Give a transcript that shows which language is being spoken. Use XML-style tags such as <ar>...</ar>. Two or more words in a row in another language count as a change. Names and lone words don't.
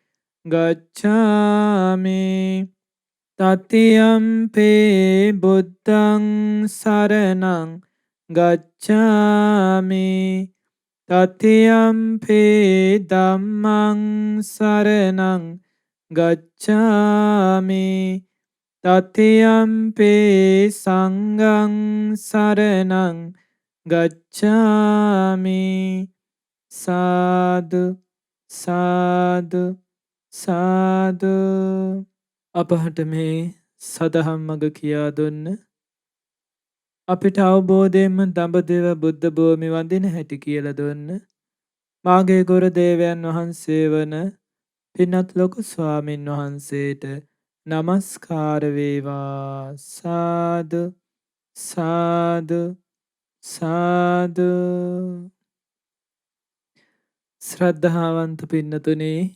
<pi>ගච්ඡාමි තතියම්පි බුද්ධං සරණං ගච්ඡාමි තතියම්පි ධම්මං සරණං ගච්ඡාමි තතියම්පි සංඝං සරණං ගච්ඡාමි සාදු සාදු සාදු</pi> <si>අපහට මේ සදහම් මඟ කියා දුන්න අපිට අවබෝධයෙන්ම දඹදිව බුද්ධ භූමි වඳින හැටි කියලා දුන්න මාගේ ගුරු දේවයන් වහන්සේ වන පින්වත් ලොකු ස්වාමින් වහන්සේට නමස්කාර වේවා සාදු සාදු සාදු ශ්‍රද්ධාවන්ත පින්නතුනි</si>